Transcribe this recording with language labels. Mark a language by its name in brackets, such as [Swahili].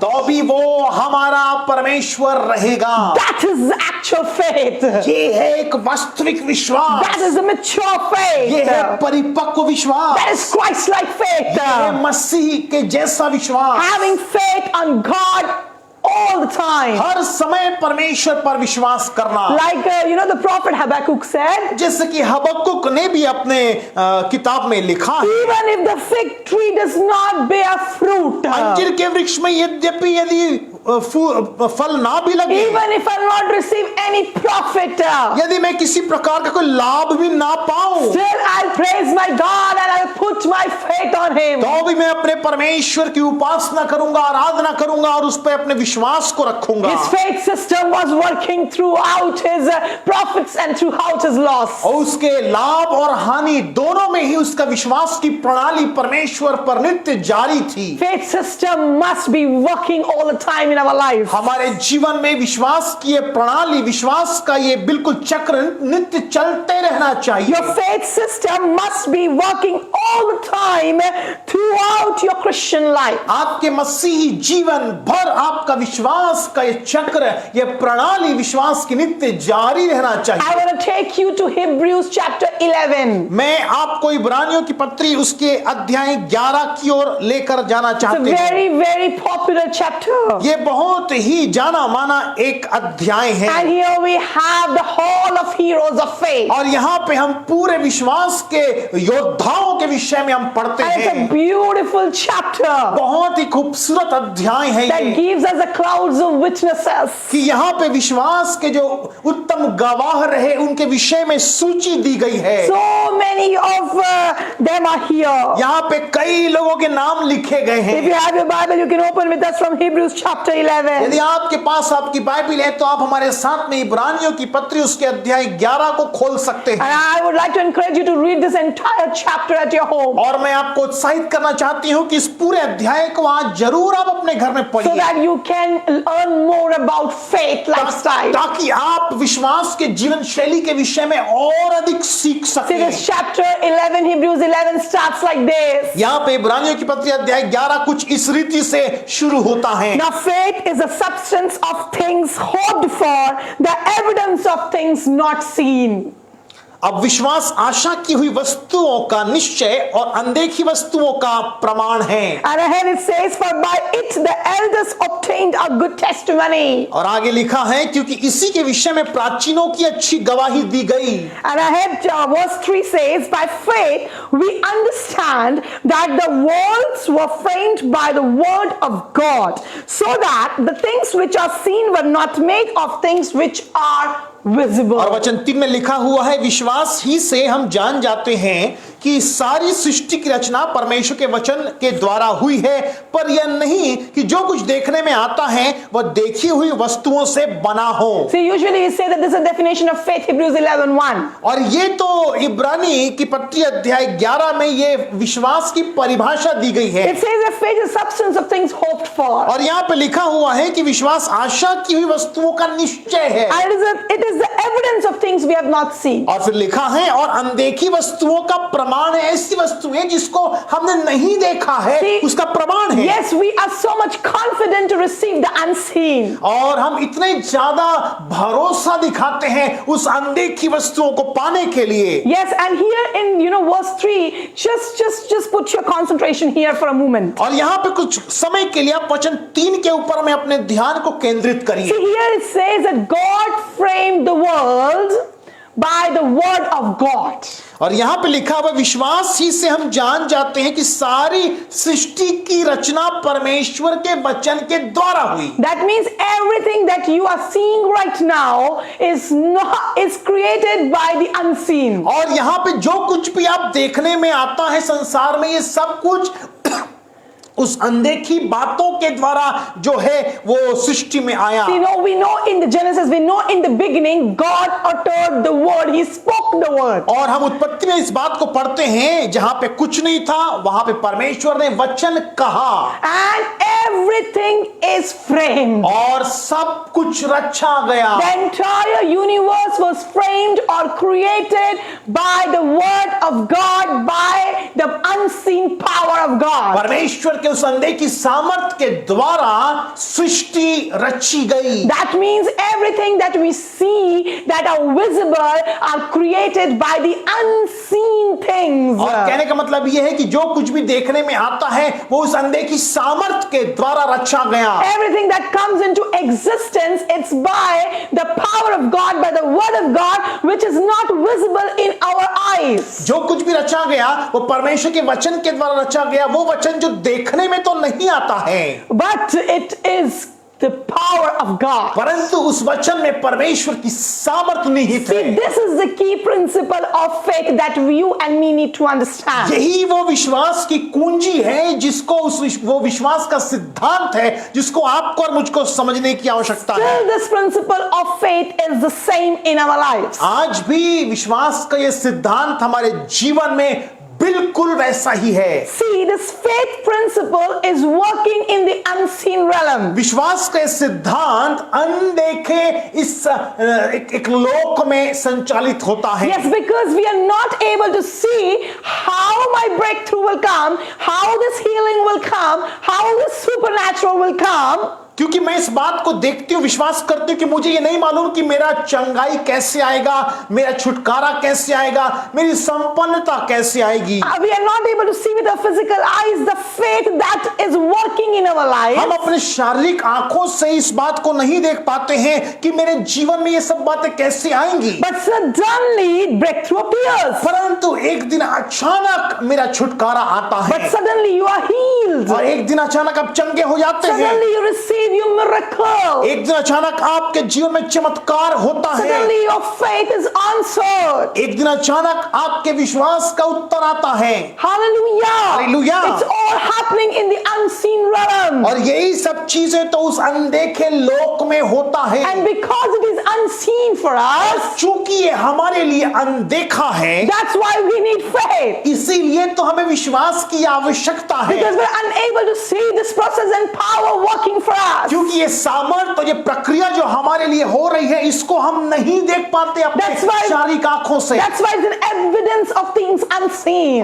[Hindi] तो भी वो हमारा परमेश्वर रहेगा। [English] That is actual faith. [Hindi] ये है एक वास्तविक विश्वास, [English] That is a mature [Hindi] ये है [English] faith. [Hindi] परिपक्व विश्वास, [English] That is Christ-like faith. [Hindi] ये है मसीह के जैसा विश्वास। [English] Having faith on God all the time. [Hindi] हर समय परमेश्वर पर विश्वास करना, [English] Like, the prophet Habakkuk said, [Hindi] जैसे कि हबक्कुक ने भी अपने किताब में लिखा है, [English] even if the fig tree does not bear fruit, [Hindi] अंजीर के वृक्ष में यद्यपि यदि फल ना भी लगे, [English] even if I not receive any profit, [Hindi] यदि मैं किसी प्रकार का कोई लाभ भी ना पाऊं, [English] still I'll praise my God and I'll put my faith on Him. [Hindi] तो भी मैं अपने परमेश्वर की उपासना करूंगा, आराधना करूंगा और उस पर अपने विश्वास को रखूंगा। [English] His faith system was working throughout his profits and throughout his loss. [Hindi] और उसके लाभ और हानि दोनों में ही उसका विश्वास की प्रणाली परमेश्वर पर नित्य जारी थी। [English] Faith system must be working all the time in our life. [Hindi] हमारे जीवन में विश्वास की ये प्रणाली, विश्वास का ये बिल्कुल चक्र नित्य चलते रहना चाहिए। [English] Your faith system must be working all the time throughout your Christian life. [Hindi] आपके मसीही जीवन भर आपका विश्वास का ये चक्र, ये प्रणाली विश्वास की नित्य जारी रहना चाहिए। [English] I want to take you to Hebrews chapter 11. [Hindi] मैं आपको इब्रानियों की पत्री उसके अध्याय 11 की ओर लेकर जाना [English] It's a [Hindi] चाहते हैं। [English] very, very popular chapter. [Hindi] ये बहुत ही जाना माना एक अध्याय है [English] And here we have the whole of heroes of faith. [Hindi] और यहाँ पे हम पूरे विश्वास के योद्धाओं के विषय में हम पढ़ते [English] And it's a [Hindi] हैं। [English] beautiful chapter [Hindi] बहुत ही खूबसूरत अध्याय है [English] that [Hindi] ये, [English] gives us the clouds of witnesses. [Hindi] कि यहाँ पे विश्वास के जो उत्तम गवाह रहे उनके विषय में सूची दी गई है। [English] So many of them are here. [Hindi] यहाँ पे कई लोगों के नाम लिखे गए [English] If [Hindi] हैं। [English] you have your Bible, you can open with us from Hebrews chapter 11. [Hindi] यदि आपके पास आपकी बाइबल है तो आप हमारे साथ में इब्रानियों की पत्री उसके अध्याय 11 को खोल सकते [English] And [Hindi] हैं। [English] I would like to encourage you to read this entire chapter at your home, [Hindi] और मैं आपको उत्साहित करना चाहती हूँ कि इस पूरे अध्याय को आज जरूर आप अपने घर में [English] so [Hindi] पढ़िए, [English] that you can learn more about faith lifestyle. [Hindi] ताकि आप विश्वास के जीवन शैली के विषय में और अधिक सीख [English] See, [Hindi] सकें। [English] this chapter 11, Hebrews 11 starts like this. [Hindi] यहाँ पे इब्रानियों की पत्री अध्याय 11 कुछ इस रीति से शुरू होता है। [English] Now faith is the substance of things hoped for, the evidence of things not seen. [Hindi] अब विश्वास आशा की हुई वस्तुओं का निश्चय और अनदेखी वस्तुओं का प्रमाण है। [English] And ahead it says, for by it the elders obtained a good testimony. [Hindi] और आगे लिखा है क्योंकि इसी के विषय में प्राचीनों की अच्छी गवाही दी गई। [English] And ahead verse 3 says, by faith we understand that the worlds were framed by the word of God, so that the things which are seen were not made of things which are visible. [Hindi] और वचन 3 में लिखा हुआ है, विश्वास ही से हम जान जाते हैं कि सारी सृष्टि की रचना परमेश्वर के वचन के द्वारा हुई है, पर यह नहीं कि जो कुछ देखने में आता है वह देखी हुई वस्तुओं से बना हो। [English] See, usually we say that this is a definition of faith, Hebrews 11:1. [Hindi] और ये तो इब्रानी की पत्री अध्याय 11 में ये विश्वास की परिभाषा दी गई है। [English] It says that faith is substance of things hoped for. [Hindi] और यहाँ पे लिखा हुआ है कि विश्वास आशा की हुई वस्तुओं का निश्चय है। [English] And it is the evidence of things we have not seen. [Hindi] और फिर लिखा है और अनदेखी वस्तुओं का प्रमाण है, ऐसी वस्तुएं जिसको हमने नहीं देखा है [English] See, [Hindi] उसका प्रमाण है। [English] Yes, we are so much confident to receive the unseen. [Hindi] और हम इतने ज्यादा भरोसा दिखाते हैं उस अनदेखी वस्तुओं को पाने के लिए। [English] Yes, and here in verse 3, just put your concentration here for a moment. [Hindi] और यहाँ पे कुछ समय के लिए आप वचन 3 के ऊपर में अपने ध्यान को केंद्रित [English] See, [Hindi] करिए। [English] here it says that God framed the world by the word of God. [Hindi] और यहाँ पे लिखा हुआ विश्वास ही से हम जान जाते हैं कि सारी सृष्टि की रचना परमेश्वर के वचन के द्वारा हुई। [English] That means everything that you are seeing right now is created by the unseen. [Hindi] और यहाँ पे जो कुछ भी आप देखने में आता है संसार में, ये सब कुछ उस अनदेखी बातों के द्वारा जो है वो सृष्टि में आया। [English] We know in the Genesis, we know in the beginning, God uttered the word. He spoke the word. [Hindi] और हम उत्पत्ति में इस बात को पढ़ते हैं, जहां पे कुछ नहीं था वहां पे परमेश्वर ने वचन कहा। [English] And everything is framed. [Hindi] और सब कुछ रचा गया। [English] The entire universe was framed or created by the word of God, by the unseen power of God. [Hindi] परमेश्वर के उस अनदेखी सामर्थ के द्वारा सृष्टि रची गई। [English] That means everything that we see that are visible are created by the unseen things. [Hindi] और कहने का मतलब यह है कि जो कुछ भी देखने में आता है वो उस अनदेखी सामर्थ के द्वारा रचा गया। [English] Everything that comes into existence, it's by the power of God, by the word of God, which is not visible in our eyes. [Hindi] जो कुछ भी रचा गया वो परमेश्वर के वचन के द्वारा रचा गया, वो वचन जो देखने में तो नहीं आता है, [English] But it is the power of God. [Hindi] परंतु उस वचन में परमेश्वर की सामर्थ निहित है। [English] See, this is the key principle of faith that you and me need to understand. [Hindi] यही वो विश्वास की कुंजी है जिसको वो विश्वास का सिद्धांत है जिसको आपको और मुझको समझने की आवश्यकता है। [English] Still, this principle of faith is the same in our lives. [Hindi] आज भी विश्वास का ये सिद्धांत हमारे जीवन में बिल्कुल वैसा ही है। [English] See, this faith principle is working in the unseen realm. [Hindi] विश्वास का सिद्धांत अनदेखे इस एक लोक में संचालित होता है। [English] Yes, because we are not able to see how my breakthrough will come, how this healing will come, how this supernatural will come. [Hindi] क्योंकि मैं इस बात को देखती हूँ, विश्वास करती हूँ कि मुझे ये नहीं मालूम कि मेरा चंगाई कैसे आएगा, मेरा छुटकारा कैसे आएगा, मेरी संपन्नता कैसे आएगी। [English] We are not able to see with our physical eyes the faith that is working in our life. [Hindi] हम अपने शारीरिक आंखों से इस बात को नहीं देख पाते हैं कि मेरे जीवन में ये सब बातें कैसे आएंगी। [English] But suddenly breakthrough appears. [Hindi] परंतु एक दिन अचानक मेरा छुटकारा आता है। [English] But suddenly you are healed. [Hindi] और एक दिन अचानक आप चंगे हो जाते हैं। [English] Suddenly you receive your miracle. [Hindi] एक दिन अचानक आपके जीवन में चमत्कार होता है। [English] Suddenly your faith is answered. [Hindi] एक दिन अचानक आपके विश्वास का उत्तर आता है। [English] Hallelujah. Hallelujah. It's all happening in the unseen realm. [Hindi] और यही सब चीजें तो उस अनदेखे लोक में होता है। [English] And because it is unseen for us, [Hindi] चूंकि ये हमारे लिए अनदेखा है, [English] that's why we need faith. [Hindi] इसीलिए तो हमें विश्वास की आवश्यकता है। [English] Because we're unable to see this process and power working for us. [Hindi] क्योंकि ये सामर्थ और ये प्रक्रिया जो हमारे लिए हो रही है इसको हम नहीं देख पाते अपने शारीरिक आंखों से। [English] That's why it's an evidence of things unseen.